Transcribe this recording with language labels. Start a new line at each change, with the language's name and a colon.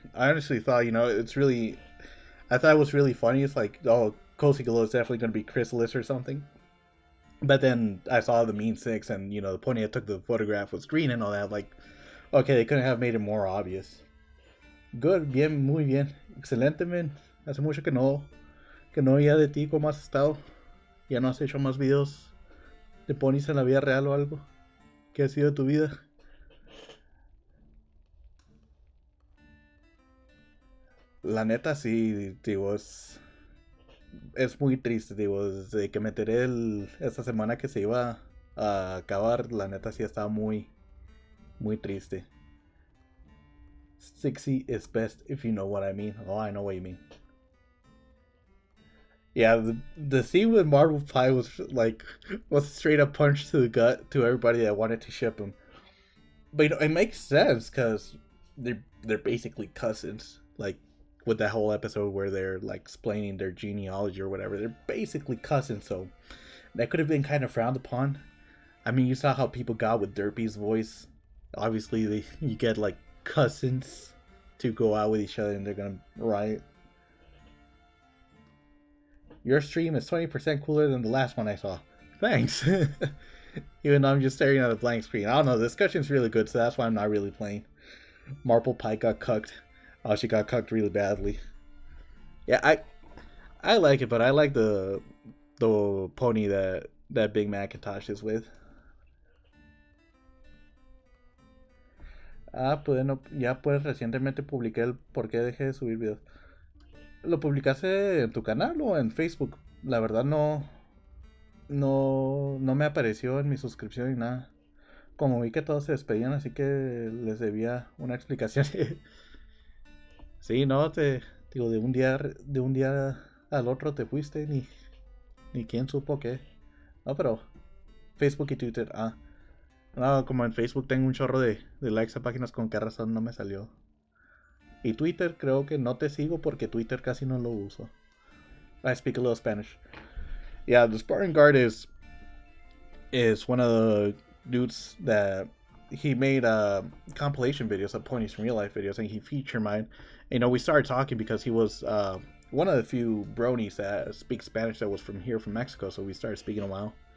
English: I honestly thought, it's really... I thought it was really funny. It's like, oh, Cozy Glow is definitely going to be Chrysalis or something. But then I saw the Mean Six and, the pony that took the photograph was green and all that. Like, okay, they couldn't have made it more obvious. Good,
Spanish: bien, muy bien. Excelente, man. Hace mucho que no oía de ti, ¿cómo has estado? ¿Ya no has hecho más videos de ponies en la vida real o algo? ¿Qué ha sido tu vida? La neta sí, digo, es muy triste, digo, desde que me enteré esta semana que se iba a acabar, la neta sí estaba muy, muy triste.
English: 60 is best if you know what I mean. Oh, I know what you mean. Yeah, the scene with Marvel Pie was a straight up punch to the gut to everybody that wanted to ship him. But it makes sense because they're basically cousins. Like with that whole episode where they're like explaining their genealogy or whatever, they're basically cousins. So that could have been kind of frowned upon. I mean, you saw how people got with Derpy's voice. Obviously, you get like cousins to go out with each other and they're gonna riot. Your stream is 20% cooler than the last one I saw. Thanks. Even though I'm just staring at a blank screen. I don't know, the discussion's really good, so that's why I'm not really playing. Marple Pike got cucked. Oh, she got cucked really badly. Yeah, I like it, but I like the pony that Big Macintosh is with.
Spanish: Pues ya pues recientemente publiqué el por qué dejé de subir videos. ¿Lo publicaste en tu canal o en Facebook? La verdad no me apareció en mi suscripción ni nada. Como vi que todos se despedían, así que les debía una explicación. Sí, no, digo, de un día al otro te fuiste, ni quién supo qué. No, pero Facebook y Twitter, no, como en Facebook tengo un chorro de likes a páginas, con qué razón no me salió. Y Twitter creo que no te sigo porque Twitter casi no lo uso.
English: I speak a little Spanish. Yeah, the Spartan Guard is one of the dudes that he made compilation videos of ponies from real life videos, and he featured mine. We started talking because he was one of the few bronies that speak Spanish that was from Mexico, so we started speaking a while.